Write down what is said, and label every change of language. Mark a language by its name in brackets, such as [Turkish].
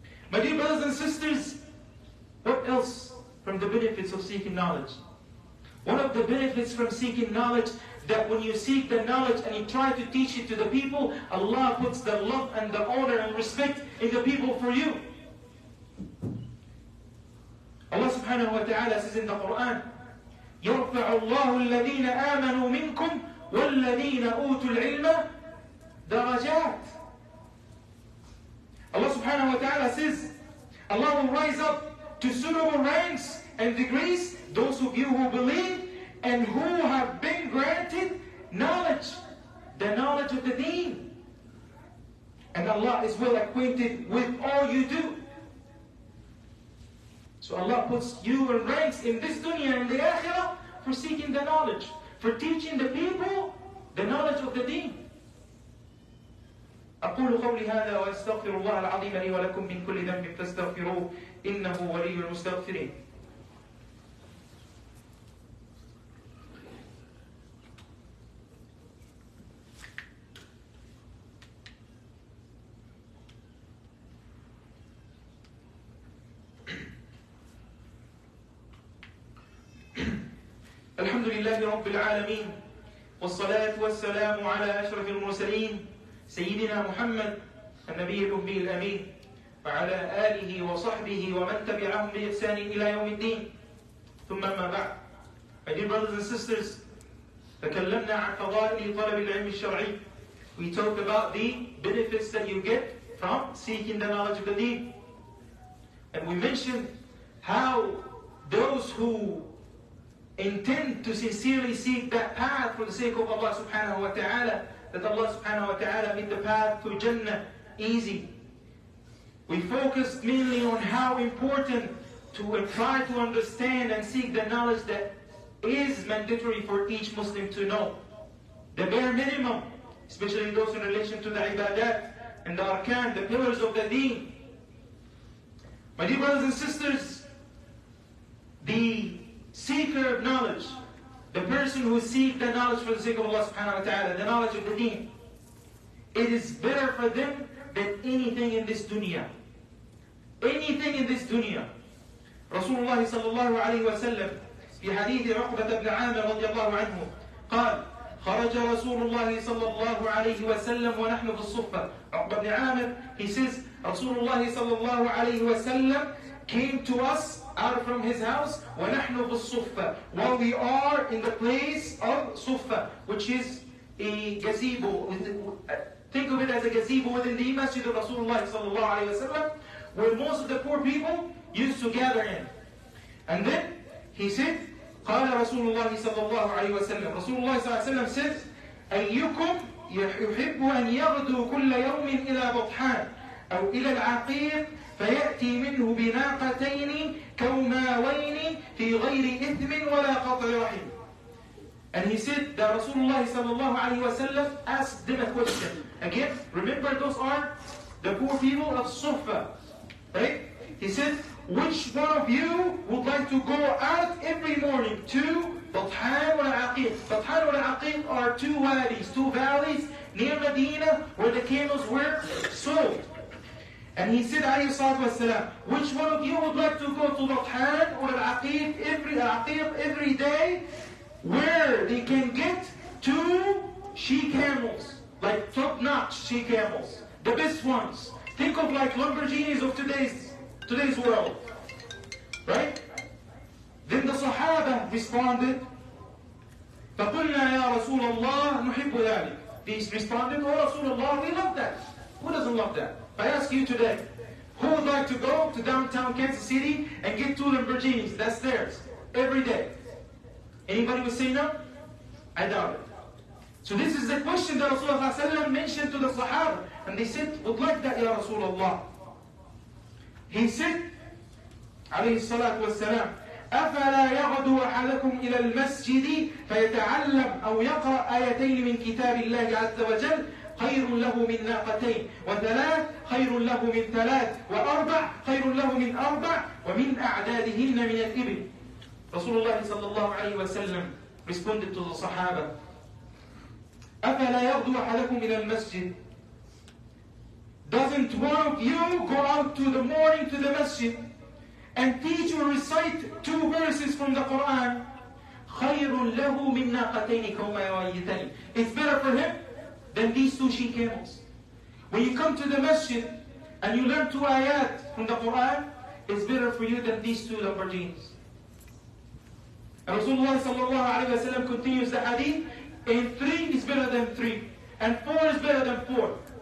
[English] My dear brothers and sisters, what else from the benefits of seeking knowledge? One of the benefits from seeking knowledge, that when you seek the knowledge and you try to teach it to the people, Allah puts the love and the honor and respect in the people for you. Allah subhanahu wa ta'ala says in the Quran, [Arabic] يَرْفَعُ اللَّهُ الَّذِينَ آمَنُوا مِنْكُمْ وَالَّذِينَ أُوتُوا الْعِلْمَ دَرَجَاتٍ. [English] Allah subhanahu wa ta'ala says, Allah will rise up to suitable ranks and degrees those of you who believe and who have been granted knowledge, the knowledge of the deen. And Allah is well acquainted with all you do. So Allah puts you in ranks in this dunya and the akhirah for seeking the knowledge, for teaching the people the knowledge of the deen. [Arabic] أقول قولي هذا وأستغفر الله العظيم لي ولكم من كل ذنب فاستغفروه إنه ولي المستغفرين. الحمد لله رب العالمين والصلاة والسلام على أشرف المرسلين سيدنا محمد النبي الأمي الأمين وعلى آله وصحبه ومن تبعهم بإحسان إلى يوم الدين ثم ما بعد. [English] My dear brothers and sisters, [Arabic] تكلمنا عن فضائل طلب العلم الشرعي. [English] We talked about the benefits that you get from seeking the knowledge of the deen. And we mentioned how those who intend to sincerely seek that path for the sake of Allah subhanahu wa ta'ala, that Allah subhanahu wa ta'ala made the path to Jannah easy. We focused mainly on how important to try to understand and seek the knowledge that is mandatory for each Muslim to know. The bare minimum, especially those in relation to the ibadat and the arkan, the pillars of the deen. My dear brothers and sisters, the seeker of knowledge, the person who seeks the knowledge for the sake of Allah subhanahu wa ta'ala, the knowledge of the deen, it is better for them than anything in this dunya. Anything in this dunya. [Arabic] Rasulullah sallallahu alayhi wa sallam في حديث عقبة بن عامر رضي الله عنه قال خرج رسول الله صلى الله عليه وسلم ونحن في الصفة. [English] عقبة بن عامر, he says, Rasulullah sallallahu alayhi wa sallam came to us out from his house [Arabic] وَنَحْنُ بِالصُّفَّةِ, [English] while we are in the place of Suffah, which is a gazebo. Think of it as a gazebo within the masjid of Rasulullah sallallahu alayhi wa sallam, where most of the poor people used to gather in. And then he said, [Arabic] قال رسول الله صلى الله عليه وسلم, Rasulullah صلى الله عليه وسلم says, أيكم يحب أن يغدو كل يوم إلى بطحان أو إلى العقيق فيأتي منه بناقتين كوماوين ولا قطع رحم. [English] And he said that Rasulullah sallallahu alayhi wa sallam asked them a question. Again, remember those are the poor people of Sufa. Right? He said, which one of you would like to go out every morning to Bathan or Aqib? Bathan or Aqib are two wadis, two valleys near Medina where the camels were sold. And he said, alayhi salatu wasalam, which one of you would like to go to Bathan or Aqib every day where they can get two she-camels, like top-notch she-camels, the best ones. Think of like Lamborghinis of today's world, right? Then the Sahaba responded, [Arabic] فَقُلْنَا يَا رَسُولَ اللَّهِ نُحِبُّ ذَلِكَ. [English] They responded, oh Rasulullah, we love that. Who doesn't love that? I ask you today, who would like to go to downtown Kansas City and get two Lamborghinis? That's theirs, every day. Anybody would say no? I doubt it. So this is the question that Rasulullah mentioned to the Sahaba. And they said, would like that, Ya Rasulullah. He said, [Arabic] عليه الصلاة والسلام, أفلا يغدو أحدكم إلى المسجد فيتعلم أو يقرأ آيتين من كتاب الله عز وجل خير له من ناقتين وثلاث خير له من ثلاث وأربع خير له من أربع ومن أعدادهن من الإبل. [English] Rasulullah sallallahu alayhi wa sallam responded to the Sahaba, [Arabic] أفلا يغدو أحدكم إلى المسجد. [English] Doesn't one of you go out to the morning to the masjid and teach or recite two verses from the Quran? [Arabic] خير له من ناقتين كوميتين. [English] It's better for him than these two she-camels. When you come to the masjid and you learn two ayat from the Quran, it's better for you than these two Lamborghinis. And Rasulullah sallallahu alayhi wa sallam continues the hadith, and 3 is better than 3, and 4 is better than 4.